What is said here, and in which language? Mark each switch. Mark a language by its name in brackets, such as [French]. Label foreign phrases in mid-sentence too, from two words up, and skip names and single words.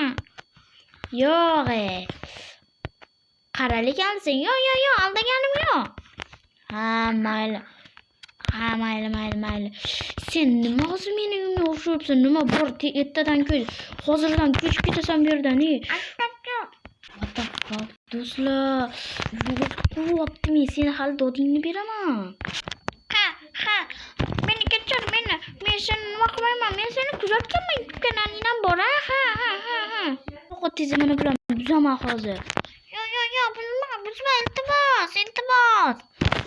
[Uzbek] Yo'q. Qaralik alsang. Yo'q, aldaganim yo'q. Mayli. Sen nima hozir meni uyimga o'xshabsan? Nima bor? Ertadan hozirdan ko'chib ketasan bu yerdan. [English] What the fuck, [Uzbek] do'stlar? Yo'qolyapti, men seni hali dodingni beraman. Ha. Meni kechir, men seni nima qilmayman. Men seni kuzatganman, kanalingdan bor. Ha. Yo'q, tez mana bilan buzaman hozir. Yo'q, buzma, iltimos.